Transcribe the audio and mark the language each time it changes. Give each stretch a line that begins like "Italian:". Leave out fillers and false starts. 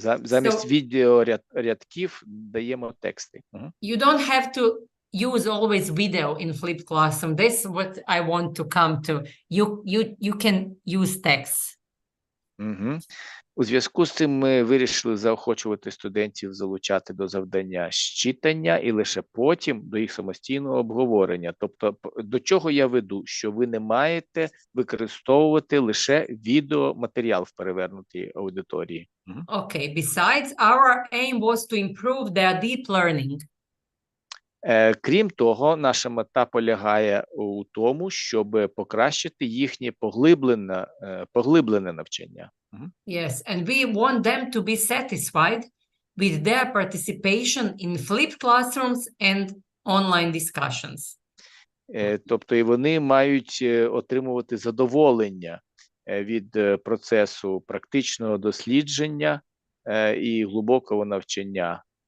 Ukrainian: Замість відеорядків даємо тексти.
English: You don't have to use always video in flipped classroom. That's what I want to come to. You can use text.
Ukrainian: У зв'язку з цим ми вирішили заохочувати студентів залучати до завдання з читання і лише потім до їх самостійного обговорення. Тобто, до чого я веду? Що ви не маєте використовувати лише відеоматеріал в перевернутій аудиторії.
English: Okay. Besides, our aim was to improve their deep learning.
Ukrainian: Крім того, наша мета полягає у тому, щоб покращити їхнє поглиблене навчання.
English: Yes, and we want them to be satisfied with their participation in flipped classrooms and online discussions.
Ukrainian: Тобто і вони мають отримувати задоволення від процесу практичного дослідження і глибокого навчання.